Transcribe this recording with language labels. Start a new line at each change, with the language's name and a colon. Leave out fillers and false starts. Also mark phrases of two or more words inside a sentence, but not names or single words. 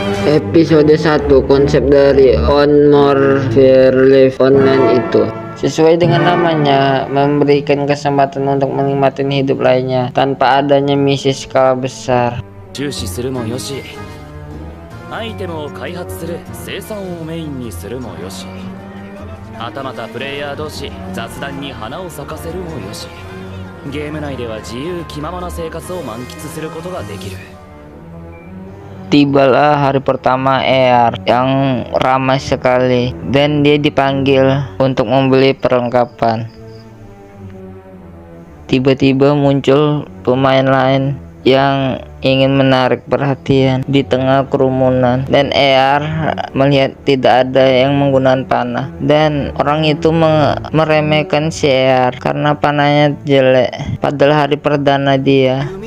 Indonesian: Episode 1, konsep dari On More Fair Live Online itu sesuai dengan namanya, memberikan kesempatan untuk menikmati hidup lainnya tanpa adanya misi skala besar.
Japanese: 注視するもよし、アイテムを開発する生産をメインにするもよし、はたまたプレイヤー同士雑談に花を咲かせるもよし、ゲーム内では自由気ままな生活を満喫することができる。
Indonesian: Tibalah hari pertama ER yang ramai sekali dan dia dipanggil untuk membeli perlengkapan. Tiba-tiba muncul pemain lain yang ingin menarik perhatian di tengah kerumunan, dan ER melihat tidak ada yang menggunakan panah, dan orang itu meremehkan si ER karena panahnya jelek padahal hari perdana dia.